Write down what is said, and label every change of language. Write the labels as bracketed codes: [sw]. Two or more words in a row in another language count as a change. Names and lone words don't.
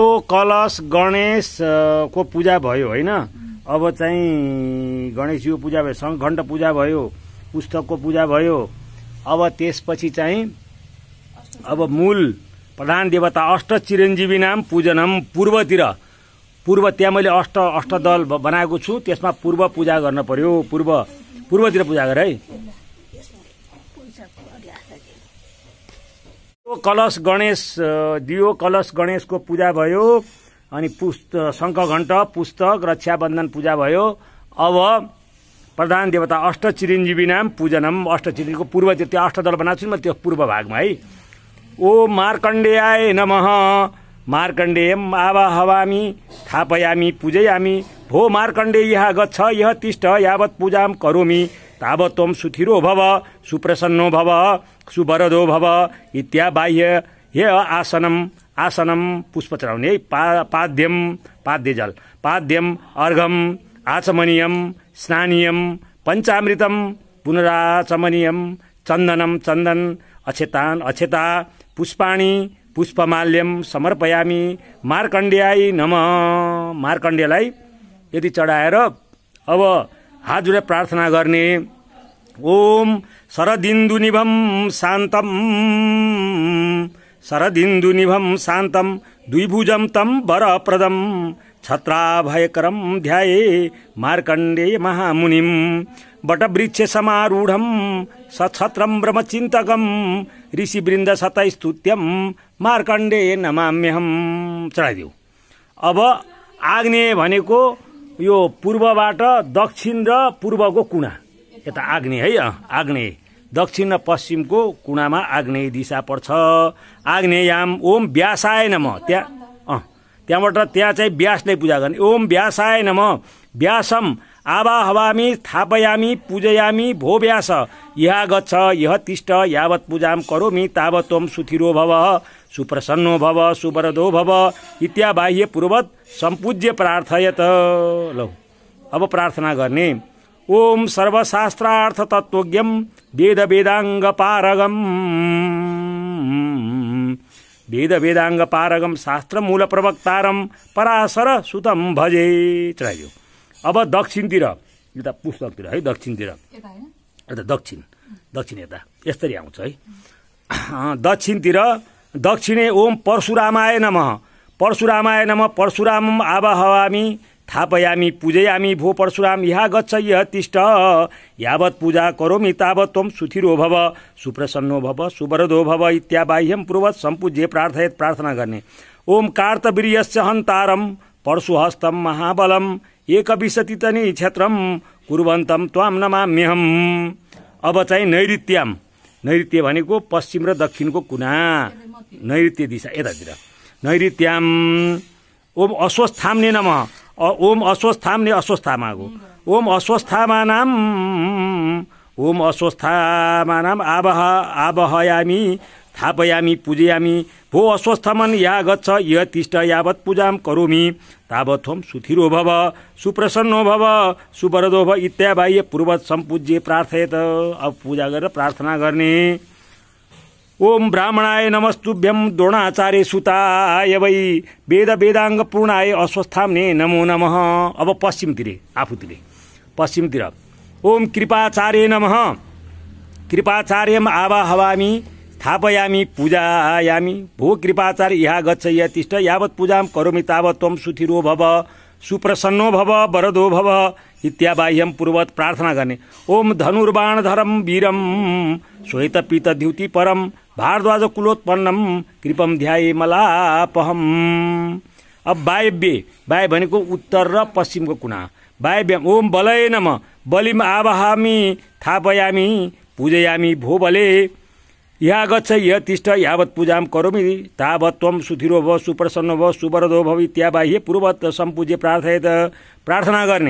[ne] कलश गणेश को पूजा भयो होइन। अब चाहिँ गणेशजीको पूजा भयो, शङ्खघण्ट पूजा भयो, पुस्तकको पूजा भयो। अब त्यसपछि चाहिँ अब मूल प्रधान देवता [sa] अष्ट चिरञ्जीवी नाम पूजनम [ne] पूर्वतिर, पूर्व त्यहाँ मैले अष्टदल बनाएको छु, त्यसमा पूर्व पूजा गर्न पर्यो। पूर्वतिर पूजा गर है। कलश गणेश दियो, कलश गणेशको पूजा भयो। अनि शङ्खघण्ट, पुस्तक, रक्षाबन्धन पूजा भयो। अब प्रधान देवता [sa] अष्ट चिरञ्जीवी नाम पूजनम, [ne] अष्ट चिरञ्जीवीको पूर्वतिर त्यो अष्टदल बनाएको छु नि म, त्यो पूर्व भागमा है। [sa] ओम मार्कण्डेयाय नमः, मार्कण्डेयम आवाहवामि स्थापयामि पूजयामि, भो मार्कण्डे यः गच्छ यः तिष्ठ यावत् पूजां करोमि, तावत् त्वं सुथिरो भव सुप्रसन्नो भव सुवरदो भव इत्याबाह्य हे आसनम [ne] पुष्प चढाउने है। [sa] पाद्य जल, पाद्यम अर्घम आचमनीयम स्नानीयम पञ्चामृतम पुनराचमनीयम चन्दनम चन्दन अक्षता पुष्पाणि पुष्पमाल्यम समर्पयामि मार्कण्डेयाय नमः। [ne] मार्कण्डेयलाई यदि चढाएर अब हात जोडेर प्रार्थना गर्ने। [sa] ओम शरदिन्दुनिभं शान्तम, शरदिन्दुनिभं शान्तम द्विभुजं तं वरप्रदं छत्राभयकरं ध्याये मार्कण्डेय महामुनिं, वटवृक्ष समारूढं सछत्रं ब्रह्मचिन्तकं ऋषिवृन्द शतस्तुत्यं मार्कण्डेय नमाम्यहम्। [ne] चढाइदियो। अब आग्नेय भनेको यो पूर्वबाट दक्षिण र पूर्वको कुना, यता आग्नेय है। आग्नेय दक्षिण र पश्चिमको कुनामा आग्नेय दिशा पर्छ। [sa] आग्नेयाम ओम व्यासाय नमः, [ne] त्यहाँबाट त्यहाँ चाहिँ व्यासले पूजा गर्ने। [sa] ओम व्यासाय नमः, व्यासम आवाहवामि स्थापयामि पूजयामि, भो व्यास यः गच्छ यः तिष्ठ यावत् पूजां करोमि, तावत् त्वं सुथिरो भव सुप्रसन्नो भव सुवरदो भव इत्याबाह्य पूर्वत सम्पूज्य प्रार्थयत। [ne] लौ अब प्रार्थना गर्ने। [sa] ओम सर्वशास्त्रार्थ तत्त्वज्ञं वेद वेदांग पारगम, वेद वेदांग पारगम शास्त्र मूल प्रवक्तारम पराशर सुतम भजे। [ne] चढाइदियो। अब दक्षिणतिर, यता पुस्तकतिर है, दक्षिणतिर यता दक्षिण यता यसरी आउँछ है। [sa] दक्षिणतिर दक्षिणे ओम परशुरामाय नमः, परशुरामाय नमः, परशुरामम आवाहवामि स्थापयामि पूजयामि, भो परशुराम यः गच्छ यः तिष्ठ यावत् पूजा करोमि, तावत् त्वं सुथिरो भव सुप्रसन्नो भव सुवरदो भव इत्याबाह्यं पूर्वत सम्पूज्य प्रार्थयत। [ne] प्रार्थना गर्ने। [sa] ओम कार्तवीर्यस्य हन्तारम परशुहस्तं महाबलम एकविंशतितनी क्षेत्रम कुर्वन्तं त्वां नमाम्यहम्। [ne] अब चाहिँ नैऋत्याम, नैऋत्य भनेको पश्चिम र दक्षिणको कुना, नैऋत्य दिशा यतातिर। [sa] नैऋत्याम ओम अश्वस्थाम्ने नमः, ओम अश्वस्थाम्ने अश्वस्थामाको, ओम अश्वस्थामानाम, ओम अश्वस्थामानाम आवाहयामि स्थापयामि पूजयामि, भो अश्वस्थमन या गच्छ यः तिष्ठ यावत् पूजां करोमि, तावत् त्वं सुथिरो भव सुप्रसन्नो भव सुवरदो भव इत्याबाह्य पूर्वत सम्पूज्य प्रार्थयत। [ne] अब पूजा गरेर प्रार्थना गर्ने। [sa] ओम ब्राह्मणाय नमस्तुभ्यं द्रोणाचार्य सुताय वै वेद वेदांग पूर्णाय अश्वस्थाम्ने नमो नमः। [ne] अब पश्चिमतिर आफूतिर पश्चिमतिर [sa] ओम कृपाचार्य नमः, कृपाचार्यम आवाहवामि स्थापयामि पूजयामि, भो कृपाचार्य यः गच्छ यः तिष्ठ यावत् पूजां करोमि, तावत् त्वं सुथिरो भव सुप्रसन्नो भव वरदो भव इत्याबाह्यं पूर्वत [ne] प्रार्थना गर्ने। [sa] ओम धनुर्बाणधरं वीरं श्वेतपीत द्युति परम भारद्वाज कुलोत्पन्नम कृपम ध्याये मलापहम। [ne] अब वायव्य, वाय भनेको उत्तर र पश्चिमको कुना। [sa] वायव्यम ओम बलय नमः, बलिम आवाहमि स्थापयामि पूजयामि, भो बले यः गच्छ यः तिष्ठ यावत् पूजां करोमि, तावत् त्वं सुथिरो भव सुप्रसन्नो भव सुवरदो भव इत्याबाह्य पूर्वत सम्पूज्य प्रार्थयत। [ne] प्रार्थना गर्ने।